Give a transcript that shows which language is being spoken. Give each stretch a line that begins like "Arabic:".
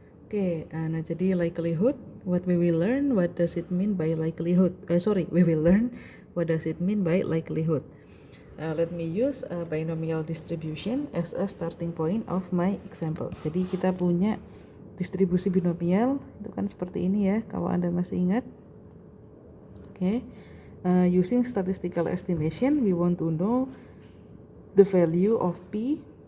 Indonesian: Oke, nah jadi
English: likelihood, what we will learn, what does it mean by likelihood? We will learn what does it mean by likelihood. Let me use a binomial distribution as a starting point of my example.
Indonesian: Jadi kita punya distribusi binomial, itu kan seperti ini ya, kalau Anda masih ingat. Oke.
English: Using statistical estimation, we want to know the value of P.